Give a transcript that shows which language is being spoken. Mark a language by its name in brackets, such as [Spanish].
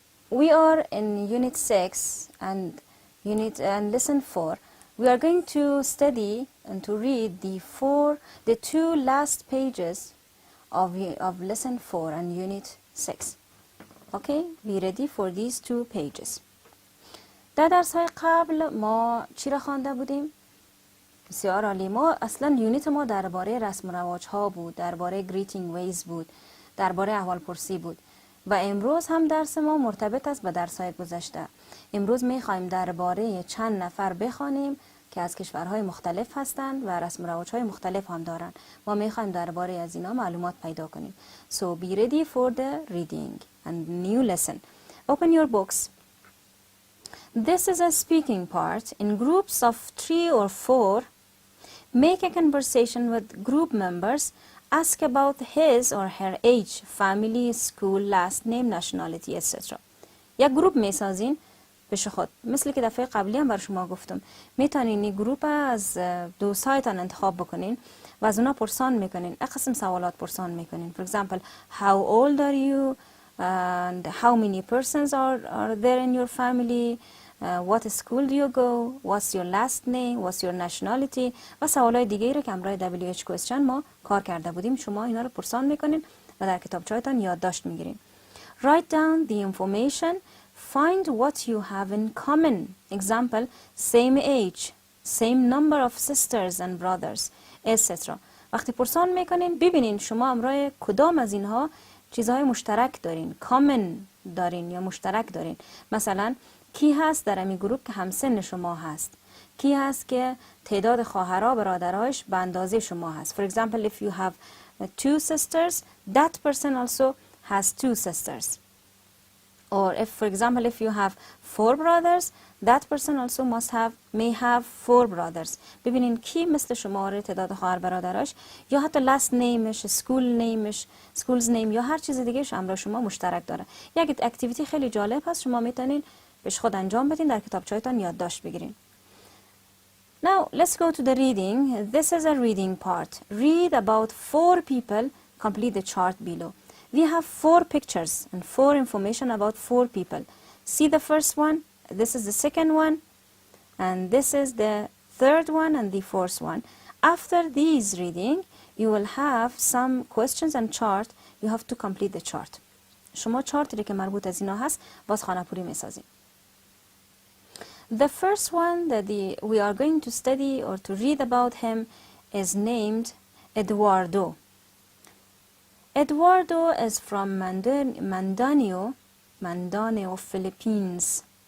[English] We are in Unit 6 and Lesson 4. We are going to study and to read the two last pages of Lesson 4 and Unit 6. Okay, be ready for these two pages. [Persian] در درس‌های قبل ما چی را خوانده بودیم؟ بسیار عالی. ما اصلا یونیت ما درباره رسم و رواج‌ها بود، درباره [English] greeting ways [Persian] بود، درباره احوالپرسی بود. و امروز هم درس ما مرتبط است با درس‌های گذشته. امروز می‌خوایم درباره چند نفر بخوانیم که از کشورهای مختلف هستند و رسم و رواج‌های مختلف هم دارند. ما می‌خوایم درباره از اینا معلومات پیدا کنیم. [English] So be ready for the reading and new lesson. Open your books. This is a speaking part. In groups of 3 or 4, make a conversation with group members. Ask about his or her age, family, school, last name, nationality, etc. [Persian] یک گروپ میسازین پیش خود. مثل که دفعه قبلی هم بر شما گفتم. میتونین این گروپ از دوستایتان انتخاب بکنین و از اونا پرسان میکنین. یک قسم سوالات پرسان میکنین. [English] For example, how old are you? And how many persons are there in your family? What school do you go? What's your last name? What's your nationality? [Persian] و سوالای دیگه رو که همراه WH question ما کار کرده بودیم. شما اینا رو پرسان میکنین و در کتابچه‌هایتان یادداشت میگیرین. [English] Write down the information. Find what you have in common. Example, same age, same number of sisters and brothers, etc. [Persian] وقتی پرسان میکنین ببینین شما همراه کدام از اینها چیزهای مشترک دارین، common دارین یا مشترک دارین. مثلا کی هست در امی گروپ که همسن شما هست؟ کی هست که تعداد خواهرها برادرهاش به اندازه شما هست؟ [English] For example, if you have 2 sisters, that person also has 2 sisters. Or if, for example, if you have 4 brothers, that person also may have 4 brothers. [Persian] ببینین کی مثل شما تعداد خواهر برادرش یا حتی last nameش، school's name یا هر چیز دیگه همراه شما مشترک داره. یک اکتیویتی خیلی جالب هست، شما میتونین بهش خود انجام بدین، در کتابچه‌هایتان یادداشت بگیرین. [English] Now let's go to the reading. This is a reading part. Read about 4 people. Complete the chart below. We have 4 pictures and 4 information about 4 people. See the first one, this is the second one, and this is the third one and the fourth one. After these reading, you will have some questions and chart. You have to complete the chart. [Persian] شما چارتی که مربوط از اینا هست باز خانه‌پوری می‌سازید. [English] The first one that we are going to study or to read about him is named Eduardo. Eduardo is from Mindanao, Philippines.